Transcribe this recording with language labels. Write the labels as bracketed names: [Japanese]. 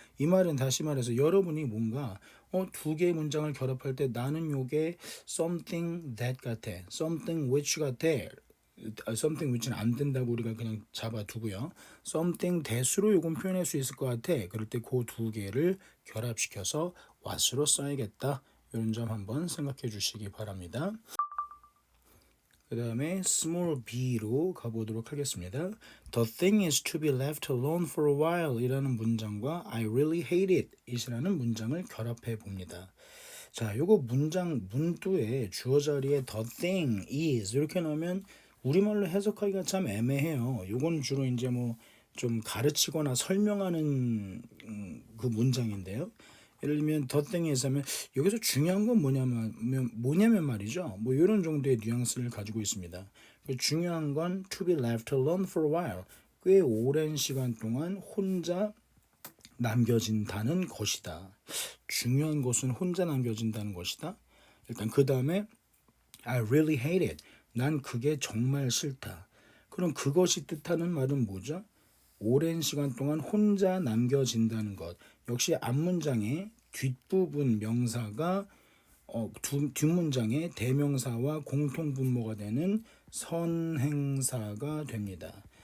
[Korean] 이 말은 다시 말해서 여러분이 뭔가 두 개의 문장을 결합할 때 나는 요게 something that 같아, something which 같아, something which는 안 된다고 우리가 그냥 잡아두고요. something that으로 요건 표현할 수 있을 것 같아. 그럴 때 그 두 개를 결합시켜서 what으로 써야겠다. 이런 점 한번 생각해 주시기 바랍니다. 그 다음에 small b로 가보도록 하겠습니다. [English] The thing is to be left alone for a while [Korean] 이라는 문장과 [English] I really hate it [Korean] 이라는 문장을 결합해 봅니다. 자, 요거 문장 문두에 주어 자리에 the thing is 이렇게 넣으면 우리말로 해석하기가 참 애매해요. 요건 주로 이제 뭐 좀 가르치거나 설명하는 그 문장인데요. 예를 들면 the thing is 하면 여기서 중요한 건 뭐냐면 말이죠. 뭐 이런 정도의 뉘앙스를 가지고 있습니다. 중요한 건 [English] to be left alone for a while. [Korean] 꽤 오랜 시간 동안 혼자 남겨진다는 것이다. 중요한 것은 혼자 남겨진다는 것이다. 일단 그 다음에 [English] I really hate it. [Korean] 난 그게 정말 싫다. 그럼 그것이 뜻하는 말은 뭐죠? 오랜 시간 동안 혼자 남겨진다는 것. 역시 앞문장의 뒷부분 명사가 뒷문장의 대명사와 공통분모가 되는 선행사가 됩니다.